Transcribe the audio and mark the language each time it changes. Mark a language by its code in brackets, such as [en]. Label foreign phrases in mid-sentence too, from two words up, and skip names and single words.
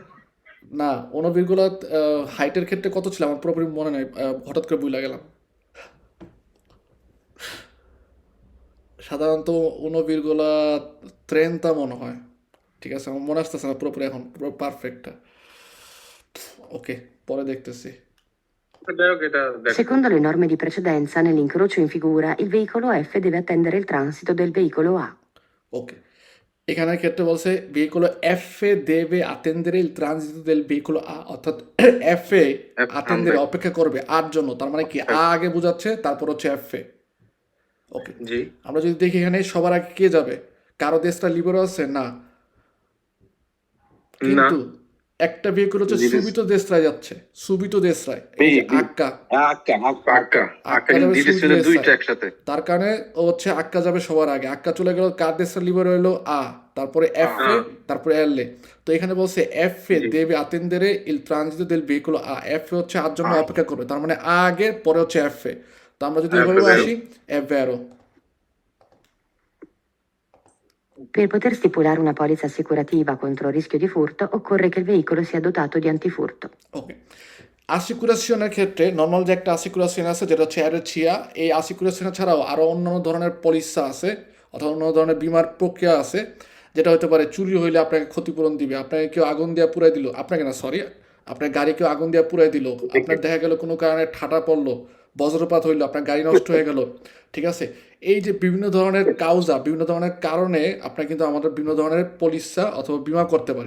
[bn] না, 1, হাইটের ক্ষেত্রে কত ছিল আমার পুরোপুরি মনে নাই, হঠাৎ করে ভুলে গেলাম। সাধারণত 1,30 মনে হয়, ঠিক আছে, আমার মনে আসতেছে না পুরোপুরি এখন পুরো পারফেক্টটা। ওকে, পরে দেখতেছি। [it] Secondo le norme di precedenza, nell'incrocio in figura, il veicolo F deve attendere il transito del veicolo A. [bn] ওকে, এখানে ক্ষেত্রে বলছে ভেহিকল এফ এ দেবে [it] attendere il transito del veicolo A, [bn] অর্থাৎ এফ এ attendere অপেক্ষা করবে আর জন্য, তার মানে কি আ আগে বোঝাচ্ছে তারপর হচ্ছে এফ এ। ওকে, জি, আমরা যদি দেখি এখানে সবার আগে কে যাবে, কারো [it] destra libera [bn] আছে না, কিন্তু একটা ভেহিকল হচ্ছে [it] subito destra [bn] যাচ্ছে, [it] subito destra, [bn] এই যে আক্কা যাবে [it] subito destra. [bn] একসাথে, তার কারণে ও হচ্ছে আক্কা যাবে সবার আগে, আক্কা চলে গেল, কার [it] destra libera [bn] হলো আ, তারপরে এফ এ, তারপরে এল এ। তো এখানে বলছে এফ এ দেবে [it] attendere il transito del veicolo A, [bn] এফ এ হচ্ছে আর জন্য অপেক্ষা করবে, তার মানে আ আগে পরে হচ্ছে এফ এ। তো আমরা যদি এভাবে আসি [it] è vero। Per poter stipulare una polizza assicurativa contro il rischio di furto, occorre che il veicolo sia dotato di antifurto. [bn] ওকে, আসিকুরেশনের ক্ষেত্রে নর্মাল যে একটা আসিকুরেশন আছে যেটা হচ্ছে অ্যারেচিয়া, এই আসিকুরেশন ছাড়াও আরও অন্যান্য ধরনের পলিসা আছে অথবা অন্য ধরনের বিমার প্রক্রিয়া আছে, যেটা হতে পারে চুরি হইলে আপনাকে ক্ষতিপূরণ দিবে, আপনাকে কেউ আগুন দিয়ে পুরাই দিল, আপনাকে না সরি, আপনার গাড়ি কেউ আগুন দিয়ে পুরাই দিল, আপনার দেখা গেল কোনো কারণে ঠাটা পড়লো, বজ্রপাত হইলো, আপনার গাড়ি নষ্ট হয়ে গেল, ঠিক আছে, এই যে বিভিন্ন ধরনের কাউজা, বিভিন্ন ধরনের কারণে আপনার কিন্তু আমাদের বিভিন্ন ধরনের পলিসা অথবা বিমা করতে পারি।